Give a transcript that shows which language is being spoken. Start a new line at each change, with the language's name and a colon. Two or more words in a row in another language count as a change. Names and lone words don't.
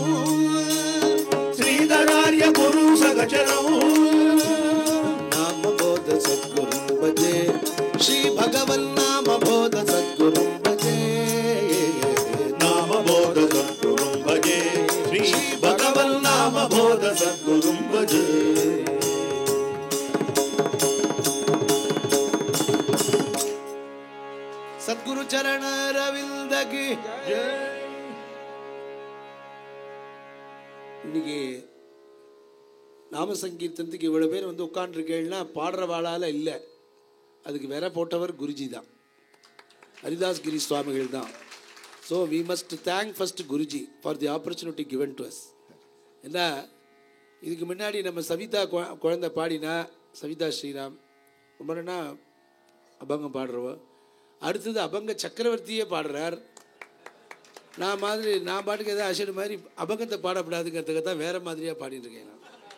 Sanskrit: శ్రీధరార్య గురు సగచరం నామ బోధ సద్గురుం భజే శ్రీ భగవన్నామ బోధ సద్గురుం భజే నామ బోధ సద్గురుం భజే శ్రీ భగవన్నామ బోధ సద్గురుం భజే
Tamil: சத்குரு சரண ரவிந்தகி இன்னைக்கு நாம சங்கீர்த்தனத்துக்கு இவ்வளவு பேர் வந்து உட்காந்துருக்கேன்னா பாடுறவாளால இல்லை, அதுக்கு வேற போட்டவர் குருஜி தான், ஹரிதாஸ் கிரி சுவாமிகள் தான்.
English: So we must thank first Guruji for the opportunity given to us.
Tamil: ஏன்னா இதுக்கு முன்னாடி நம்ம சவிதா குழந்தை பாடினா, சவிதா ஸ்ரீராம் ரொம்பனா அபங்கம் பாடுறவோ, அடுத்தது அபங்க சக்கரவர்த்தியே பாடுறார். நான் பாட்டுக்கு எதாவது அசடு மாதிரி அபங்கத்தை பாடப்படாதுங்கிறதுக்கு தான் வேறு மாதிரியாக பாடிட்டு இருக்கேன் நான்.